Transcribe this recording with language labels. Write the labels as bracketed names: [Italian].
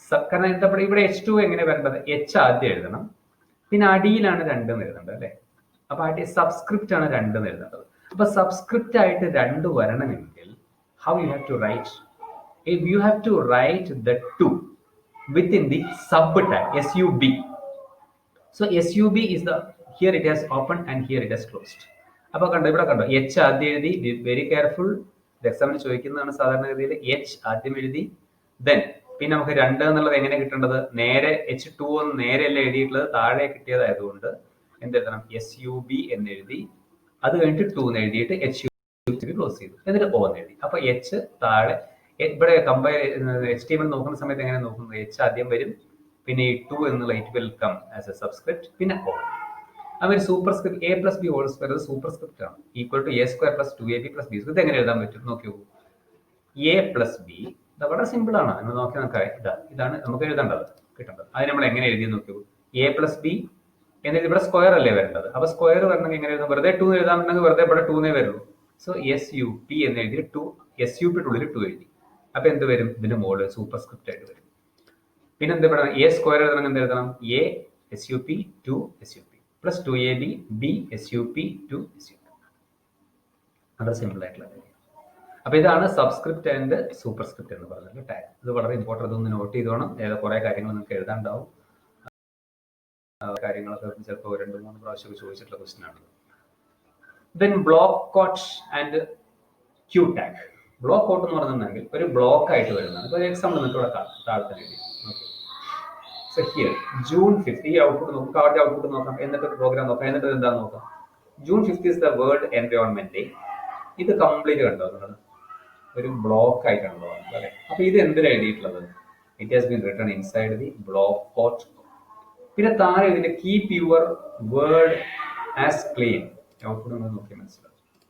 [Malayalam] കാരണം ഇവിടെ H2O എങ്ങനെ വരേണ്ടത്, H ആദ്യം എഴുതണം, പിന്നെ അടിയിലാണ് 2 എന്ന് എഴുതേണ്ടത് അല്ലെ. അപ്പൊ അടി സബ്സ്ക്രിപ്റ്റ് ആണ് 2 എന്ന് എഴുതേണ്ടത്. അപ്പൊ സബ്സ്ക്രിപ്റ്റ് ആയിട്ട് 2 വരണമെങ്കിൽ [English] how you have to write? If you have to write the 2 within the sub tag SUB. So SUB is the, here it has opened and here it has closed. [Malayalam] അപ്പോൾ കണ്ടോ, ഇവിടെ കണ്ടോ H ആദ്യം എഴുതി, very careful, എക്സാമിന് ചോദിക്കുന്നതാണ് സാധാരണഗതിയിൽ. H ആദ്യം എഴുതി, ദെൻ പിന്നെ നമുക്ക് 2 എന്നുള്ളത് എങ്ങനെ കിട്ടേണ്ടത്, നേരെ H2 എന്ന് നേരെയല്ല എഴുതിയിട്ടുള്ളത്, താഴെ കിട്ടിയതായതുകൊണ്ട് എന്തെഴുതണം, SUB എന്ന് എഴുതി, അത് കഴിഞ്ഞിട്ട് 2 എന്ന് എഴുതിയിട്ട് HUB ക്ലോസ് ചെയ്തു, എന്നിട്ട് O എന്ന് എഴുതി. അപ്പൊ H താഴെ, ഇവിടെ HTML നോക്കുന്ന സമയത്ത് എങ്ങനെ നോക്കുന്നത്, H ആദ്യം വരും, പിന്നെ ഈ 2 എന്നുള്ള [English] it will come as a subscript, [Malayalam] പിന്നെ O. അവർ super script A+B² super script ആണ്, ഈക്വൽ ടു A² + 2AB+B². ഇത് എങ്ങനെ എഴുതാൻ പറ്റും നോക്കി നോക്കൂ. A+B വളരെ സിമ്പിൾ ആണ്, എന്ന് നോക്കി നമുക്ക് ഇതാണ് നമുക്ക് എഴുതേണ്ടത്, കിട്ടേണ്ടത്. അത് നമ്മൾ എങ്ങനെ എഴുതി നോക്കി നോക്കൂ. A+B എന്നത് ഇവിടെ സ്ക്വയർ അല്ലേ വരേണ്ടത്, അപ്പൊ സ്ക്വയർ വരണമെങ്കിൽ എങ്ങനെ എഴുതാം, വെറുതെ 2 എഴുതാമെന്നുണ്ടെങ്കിൽ വെറുതെ ഇവിടെ 2 വരുള്ളൂ. സോ SUP എന്ന് എഴുതി 2, SUP ഉള്ളിൽ 2 എഴുതി. അപ്പൊ എന്ത് വരും, ഇതിന്റെ മുകളിൽ സൂപ്പർ സ്ക്രിപ്റ്റ് ആയിട്ട് വരും. പിന്നെ എന്ത് പറയണം, A² എഴുതണം, എന്ത് എഴുതണം, A SUP 2 SUP plus 2AB B SUP 2 SUP. അത് സിമ്പിൾ ആയിട്ടുള്ള കാര്യം. അപ്പൊ ഇതാണ് സബ്സ്ക്രിപ്റ്റ് ആൻഡ് സൂപ്പർ സ്ക്രിപ്റ്റ് എന്ന് പറഞ്ഞ ടാഗ്. ഇത് വളരെ ഇമ്പോർട്ടൻ്റ്, ഇതൊന്ന് നോട്ട് ചെയ്തോണം. കുറെ കാര്യങ്ങൾ നിങ്ങൾക്ക് എഴുതാണ്ടാവും. കാര്യങ്ങളൊക്കെ ചിലപ്പോൾ 2-3 പ്രാവശ്യം ചോദിച്ചിട്ടുള്ള ക്വസ്റ്റ്യൻ ആണ്. Then block coat and Q tag. Block coat എന്ന് പറഞ്ഞിട്ടുണ്ടെങ്കിൽ ഒരു ബ്ലോക്ക് ആയിട്ട് വരുന്നതാണ്. ഇപ്പോൾ എക്സാമ്പിൾ നിങ്ങൾക്ക് ഇവിടെ താഴെ തന്നെ എഴുതി. [English] So here [Malayalam] June 5th, ഈ ഔട്ട്പുട്ട് നോക്കാം, കാർഡ് ഔട്ട്പുട്ട് നോക്കാം, എന്നിട്ട് പ്രോഗ്രാം നോക്കാം, എന്നിട്ട് എന്താണെന്ന് നോക്കാം. [English] June 5th is the world environment day. [Malayalam] ഇത് കംപ്ലീറ്റ് കണ്ടോ നിങ്ങൾ, ഒരു ബ്ലോക്ക് ആയിട്ടാണല്ലോ അല്ലെ. അപ്പൊ ഇത് എന്തിനാണ് എഴുതിയിട്ടുള്ളത്, [English] It has been written inside the block coat. [Malayalam] പിന്നെ താഴെ ഇതിന്റെ [English] Keep your word as clean. [Malayalam] Output ഒന്ന് നോക്കി മനസ്സിലാവും.